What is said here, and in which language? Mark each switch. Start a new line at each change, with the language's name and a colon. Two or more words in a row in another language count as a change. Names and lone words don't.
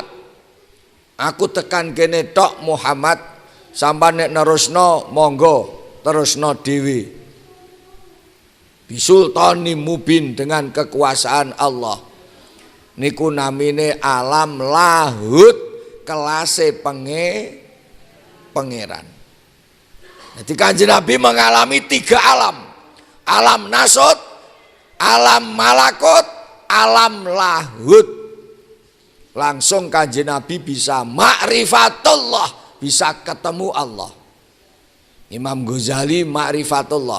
Javanese: Aku tekan kene tok Muhammad, sampeyan nek nerusno monggo terusno dhewe.
Arabic: بسلطان مبين,
Indonesian: dengan kekuasaan Allah.
Javanese: Niku namine alam lahut, kelase pangeran.
Indonesian: Jadi Kanjeng Nabi mengalami 3 alam. Alam nasut, alam malakut, alam lahut. Langsung Kanjeng Nabi bisa ma'rifatullah, bisa ketemu Allah. Imam Ghazali ma'rifatullah.